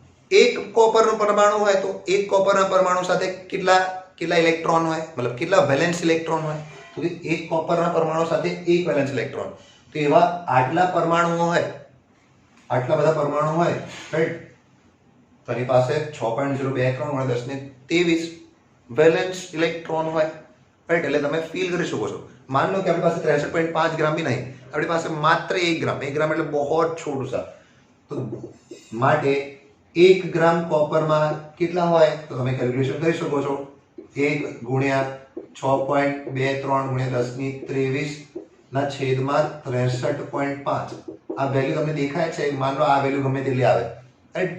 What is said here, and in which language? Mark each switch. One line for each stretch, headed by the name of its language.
Gujarati: એક કોપરનો પરમાણુ હોય તો એક કોપરના પરમાણુ સાથે કેટલા ઇલેક્ટ્રોન હોય, મતલબ કેટલા વેલેન્સ ઇલેક્ટ્રોન હોય? તો એક કોપરના પરમાણુ સાથે એક વેલેન્સ ઇલેક્ટ્રોન. તો એવા આટલા પરમાણુઓ હોય, આટલા બધા પરમાણુ હોય, રાઈટ? તો એની પાસે 6.023 ગુણ્યા 10⁻23 વેલેન્સ ઇલેક્ટ્રોન હોય, રાઈટ? એટલે તમે ફીલ કરી શકો છો.
Hindi: मान लो कि आपके पास 63.5 ग्राम भी नहीं, अपने पास मात्र 1 ग्राम, 1 ग्राम એટલે बहुत छोटू सा.
Gujarati: તો માટે 1 ગ્રામ કોપરમાં કેટલા હોય તો તમે કેલ્ક્યુલેશન કરી શકો છો. 1 ગુણ્યા 6.23 ગુણ્યા 10⁻23 ના છેદમાં 63.5. આ વેલ્યુ તમને દેખાય છે. માન લો આ વેલ્યુ ગમે તેટલી આવે, રાઈટ?